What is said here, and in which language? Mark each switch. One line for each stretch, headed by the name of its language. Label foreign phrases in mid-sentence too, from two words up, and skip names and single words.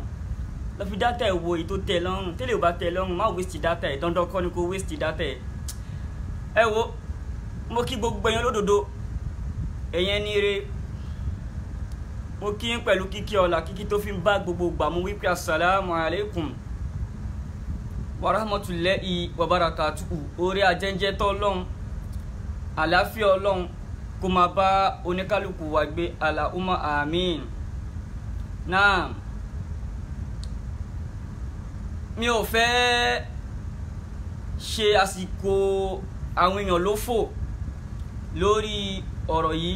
Yoruba: Lọ fi data ẹ̀ wo èyí tó tẹ́ lọ́rùn. Tẹ́lẹ̀ ò bá tẹ́ lọ́rùn, má
English: waste data
Yoruba: ẹ̀. Dandan kọ́ ni kó
English: waste data
Yoruba: ẹ̀. Ẹ wo, mo kí gbogbo ẹ̀yin lódodo, ẹ̀yin ní ire. Mo kí yín pẹ̀lú kíkí ọlá, kíkí tó fi ń bá gbogbo gbà mú wípé
Arabic: السلام عليكم ورحمة الله وبركاته.
Yoruba: Orí ajẹ́njẹ́ tọ́ Ọlọ́run, àlàáfíà Ọlọ́run kó máa bá oníkálukú wa gbé,
Arabic: اللهم آمين.
Yoruba: Náà mi ò fẹ́ ṣe àsìkò àwọn èèyàn lófò lórí ọ̀rọ̀ yìí.